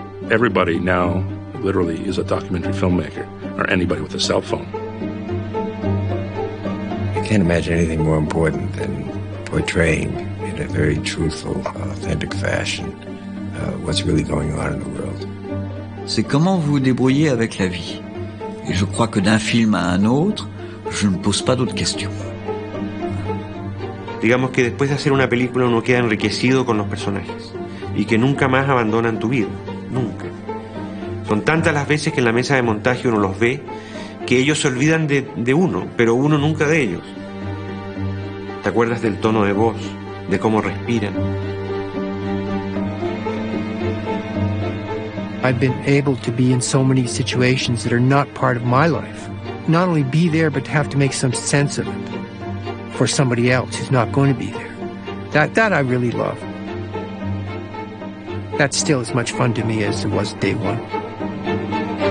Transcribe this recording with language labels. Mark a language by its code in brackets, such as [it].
[en] Everybody now literally is a documentary filmmaker, or anybody with a cell phone. I can't imagine anything more important than portraying in a very truthful, authentic fashion what's really going on in the world. [fr] C'est comment vous vous débrouillez avec la vie. Et je crois que d'un film à un autre, je ne pose pas d'autres questions. [es] Digamos que después de hacer una película uno queda enriquecido con los personajes y que nunca más abandonan tu vida, nunca. Son tantas las veces que en la mesa de montaje uno los ve que ellos se olvidan de uno, pero uno nunca de ellos. ¿Te acuerdas del tono de voz, de cómo respiran? [en] I've been able to be in so many situations that are not part of my life. Not only be there, but to have to make some sense of it for somebody else who's not going to be there. That I really love. That's still as much fun to me as it was day one.